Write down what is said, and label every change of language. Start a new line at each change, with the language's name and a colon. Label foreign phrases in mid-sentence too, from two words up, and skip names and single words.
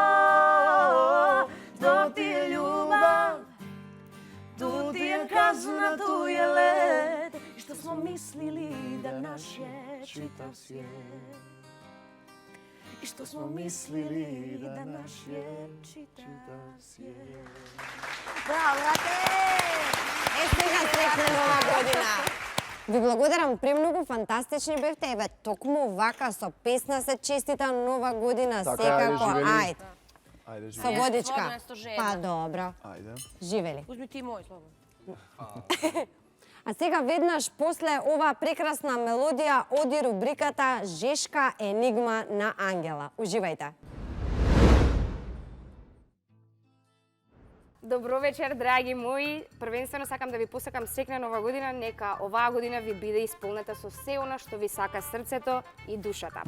Serbian: To ti je ljubav, tu ti je kazna, tu je led, i što smo mislili da naš je čitav svijet. I što smo mislili da naš je čitav svijet. Bravo, brate!
Macedonian: Сега среќна нова година! Ви благодарам, премногу фантастични бевте. Еве, токму вака со песна се честита нова година, Така, секако. ајде, живели. Ајде, Ајде, со живи. водичка. Слободно е сто жена. Па добро, Ајде. живели.
Serbian: Uzmi ti moj, slobodno.
Macedonian: А сега веднаш после оваа прекрасна мелодија оди рубриката Жешка енигма на Ангела. Уживајте. Добро вечер, драги мои. Првенствено сакам да ви посакам среќна нова година. Нека оваа година ви биде исполнета со се она што ви сака срцето и душата.